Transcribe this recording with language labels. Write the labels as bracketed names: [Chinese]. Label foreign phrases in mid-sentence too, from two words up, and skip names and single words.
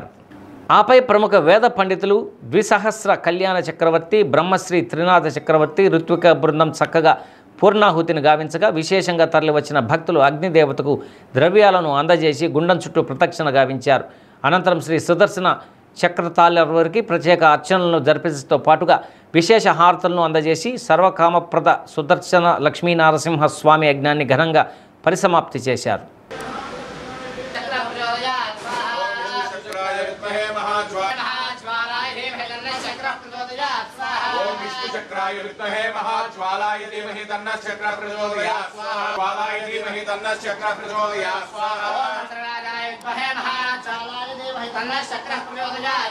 [Telugu] ఆపై ప్రముఖ వేద పండితులు ద్విసహస్ర కళ్యాణ చక్రవర్తి, బ్రహ్మశ్రీ త్రినాథ చక్రవర్తి, ఋత్విక బృందం చక్కగా పూర్ణాహుతిని గావించగా విశేషంగా తరలివచ్చిన భక్తులు అగ్నిదేవతకు ద్రవ్యాలను అందజేసి గుండం చుట్టూ ప్రదక్షిణ గావించారు. అనంతరం శ్రీ సుదర్శన చక్రతాళ్లవారికి ప్రత్యేక అర్చనలను జరిపించడంతో పాటుగా విశేష హారతులను అందజేసి సర్వకామప్రద సుదర్శన లక్ష్మీనారసింహ స్వామి యజ్ఞాన్ని ఘనంగా పరిసమాప్తి చేశారు. [Sanskrit] चक्राय विद्महे महाज्वालाय धीमहि तन्नः चक्रः प्रचोदयात् स्वाहा ज्वालाय धीमहि तन्नः चक्रः प्रचोदयात् स्वाहा मंत्रराजाय विद्महे महाज्वालाय धीमहि तन्नः चक्रः प्रचोदयात्